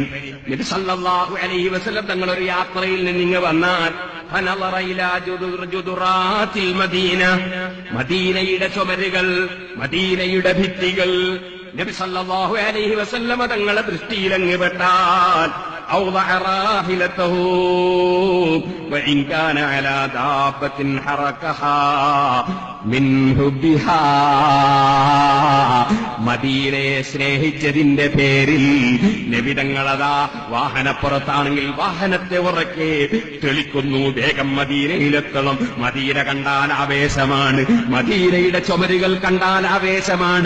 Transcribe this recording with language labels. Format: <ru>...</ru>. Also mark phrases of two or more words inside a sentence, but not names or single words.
<ml>നബി</ml> <ar>صلى الله عليه وسلم</ar> <ml>തങ്ങൾ ഒരു യാത്രയിൽ നിന്ന് വന്നാൽ</ml> <ar>فنظر إلى جدرات المدينة.</ar> <ml>മദീനയുടെ ചുമരുകൾ, മദീനയുടെ ഭിത്തികൾ നബി</ml> <ar>صلى الله عليه وسلم</ar> <ml>തങ്ങളെ ദൃഷ്ടിയിലങ്ങ് പെട്ടാൽ</ml> <ar>أوضع راحلته وإن كان على دابة حركها من حبها.</ar> <ml>മദീനയെ സ്നേഹിച്ചതിന്റെ പേരിൽ നബിതങ്ങളതാ വാഹനപ്പുറത്താണെങ്കിൽ വാഹനത്തെ ഉറക്കെ തെളിക്കുന്നു, വേഗം മദീനയിലെത്തണം. മദീന കണ്ടാൽ ആവേശമാണ്, മദീനയുടെ ചുമരുകൾ കണ്ടാൽ ആവേശമാണ്.</ml>